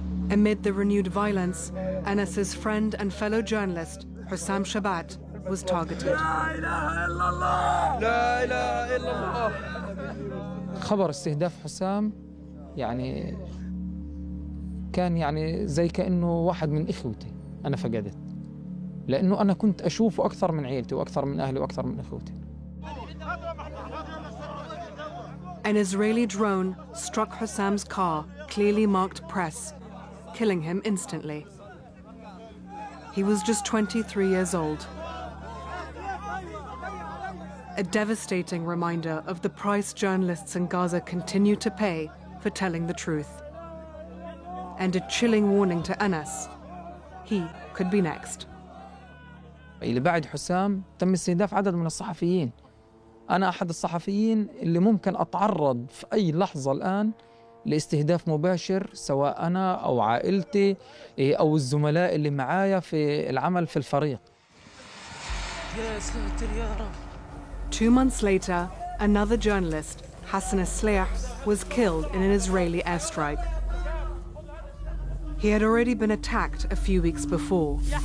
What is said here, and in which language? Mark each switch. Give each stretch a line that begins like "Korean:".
English: Amid the renewed violence, Anas's friend and fellow journalist, Hussam Shabat, was targeted.
Arabic: خبر استهداف حسام يعني كان يعني زي كأنه واحد من إخوتي أنا فقدت، لأنه أنا كنت أشوفه أكثر من عيلتي وأكثر من أهلي وأكثر من إخوتي.
English: An Israeli drone struck Hussam's car, clearly marked press, killing him instantly. He was just 23 years old. A devastating reminder of the price journalists in Gaza continue to pay for telling the truth. And a chilling warning to Anas. He could be next.
Arabic: اللي بعد حسام تم استهداف عدد من الصحفيين. أنا أحد الصحفيين اللي ممكن أتعرض في أي لحظة الآن لاستهداف مباشر، سواء أنا أو عائلتي أو الزملاء اللي معايا في العمل في الفريق.
English: Two months later, another journalist, Hassan Asliah, was killed in an Israeli airstrike. He had already been attacked a few weeks before.